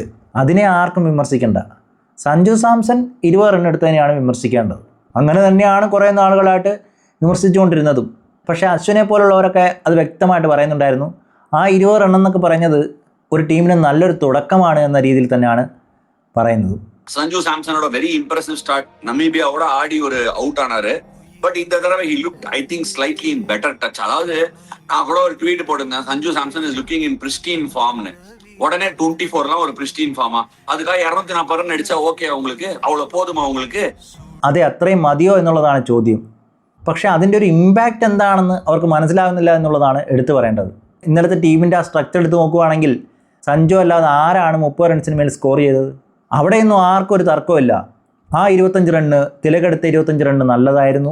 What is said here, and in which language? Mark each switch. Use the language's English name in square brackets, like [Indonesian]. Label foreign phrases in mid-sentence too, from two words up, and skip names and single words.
[Malayalam] അതിനെ ആർക്കും വിമർശിക്കേണ്ട. സഞ്ജു സാംസൺ 20 റൺ എടുത്തതിനെയാണ് വിമർശിക്കേണ്ടത്. അങ്ങനെ തന്നെയാണ് കുറേ നാളുകളായിട്ട് വിമർശിച്ചുകൊണ്ടിരുന്നതും. പക്ഷേ അശ്വിനെ പോലുള്ളവരൊക്കെ അത് വ്യക്തമായിട്ട് പറയുന്നുണ്ടായിരുന്നു. ആ 20 റൺ എന്നൊക്കെ പറഞ്ഞത് ഒരു ടീമിന് നല്ലൊരു തുടക്കമാണ് എന്ന രീതിയിൽ തന്നെയാണ് പറയുന്നത്. [Tamil] சஞ்சு சாம்சனோட [English] very impressive start [Tamil] நமீபியாவோட ஆடி ஒரு அவுட் ஆனாரு. [English] பட் [Tamil] இந்த தடவை [English] he looked I think slightly in better touch. [Tamil] அதாவது நான் கூட ஒரு ட்வீட் போட்டிருந்தேன், சஞ்சு சாம்சன் [English] is looking in pristine form. [Tamil] உடனே 24 ஒரு [English] pristine form? [Tamil] அதுக்காக 240 ரன் அடிச்சா ஓகே உங்களுக்கு? அவ்வளவு போதுமா உங்களுக்கு? [Malayalam] അതെ, അത്രയും മതിയോ എന്നുള്ളതാണ് ചോദ്യം. പക്ഷേ അതിൻ്റെ ഒരു ഇമ്പാക്റ്റ് എന്താണെന്ന് അവർക്ക് മനസ്സിലാവുന്നില്ല എന്നുള്ളതാണ് എടുത്തു പറയേണ്ടത്. ഇന്നലത്തെ ടീമിൻ്റെ ആ സ്ട്രക്ചർ എടുത്ത് നോക്കുകയാണെങ്കിൽ സഞ്ജു അല്ലാതെ ആരാണ് 30 റൺസിന് മേൽ സ്കോർ ചെയ്തത്? അവിടെയൊന്നും ആർക്കും ഒരു തർക്കമില്ല. ആ 25 റണ്ണ്, തിലകെടുത്ത 25 റണ്ണ് നല്ലതായിരുന്നു.